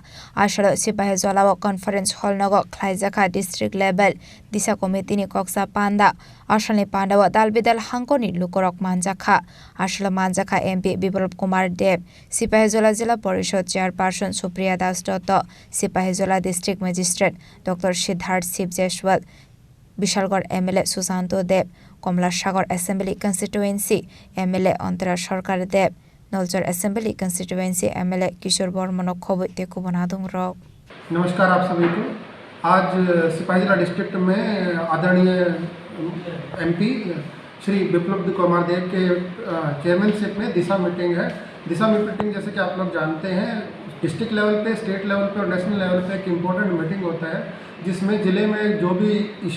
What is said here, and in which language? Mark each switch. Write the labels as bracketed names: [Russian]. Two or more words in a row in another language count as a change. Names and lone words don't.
[Kok Borok] Ashalo Sephahijala Conference Hall Nogo Klaizaka [English] district level [Kok Borok] Disha Commitee ni Kokchap Panda Ashale Panda wa Dalbidal Hankoni Lukorok Manjakha Ashalo Manjakha MP Biplop Kumar Dev Sephahijala Jila Porishod Chairperson Supriya Das Dotto Sephahijala District Magistrate Dr. Siddharth Sip Jaiswal Bishalgor MLA Susanto Dev Komlasagar Assembly Constituency MLA Antara Sarkar Dev Nolchar Assembly Constituency MLA Kishore Bormano Khobai te Kubonadung Rok। [Hindi] नमस्कार आप सभी को। आज सिपाहीजला डिस्ट्रिक्ट में आदरणीय एमपी श्री बिप्लब कुमार देव के चेयरमैनशिप में दिशा मीटिंग है। दिशा मीटिंग जैसे कि आप लोग जानते हैं [English] district level [Hindi] पे, [English] state level [Hindi] पे और [English] national level [Hindi] पे एक [English] important meeting [Hindi] होता है जिसमें ज़िले में जो भी इशू